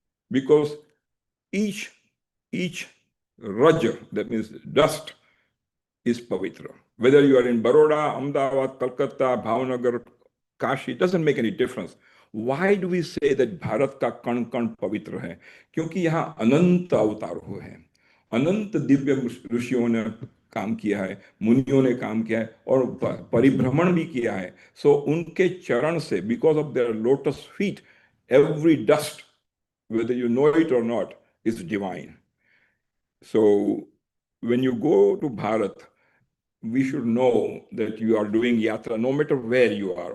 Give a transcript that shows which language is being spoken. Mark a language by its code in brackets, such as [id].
[en] Because each raja, that means dust, is pavitra. Whether you are in Baroda, Ahmedabad, Calcutta, Bhavnagar, Kashi, it doesn't make any difference. Why do we say that Bharat [hi] का कण कण पवित्र है? क्योंकि यहाँ अनंत अवतार हुए हैं, अनंत दिव्य ऋषियों ने काम किया है, मुनियों ने काम किया है और परिभ्रमण भी किया है. [en] So [hi] उनके चरण से, [en] because of their lotus feet, every dust, whether you know it or not, is divine. So when you go to Bharat, we should know that you are doing yatra no matter where you are.